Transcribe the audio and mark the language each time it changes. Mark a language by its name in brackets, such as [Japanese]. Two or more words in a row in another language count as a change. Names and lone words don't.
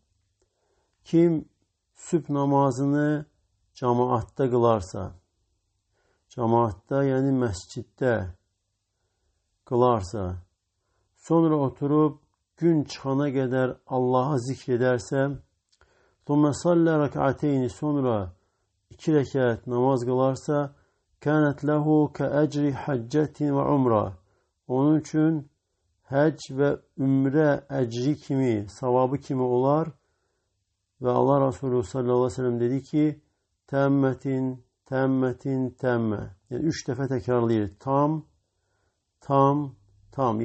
[Turkish] Kim sübh namazını cemaatta kılarsa, cemaatta yani mescitte kılarsa, sonra oturup gün çıkana kadar Allah'a zikrederse, [Arabic] ثُمَّ صَلَّ رَكْعَتَيْنِ [Turkish] sonra 2 rekat namaz kılarsa, [Arabic] كَانَتْ لَهُ كَأَجْرِ حَجَّةٍ وَعُمْرَةٍ [Turkish] onun için hac ve ümre ecri kimi, savabı kimi olar. Ve Allah Resulü [Arabic] صلى الله عليه وسلم [Turkish] dedi ki [Arabic] تامة تامة تامة. [Turkish] Yani 3 defa tekrarlayır. Tam, tam, tam.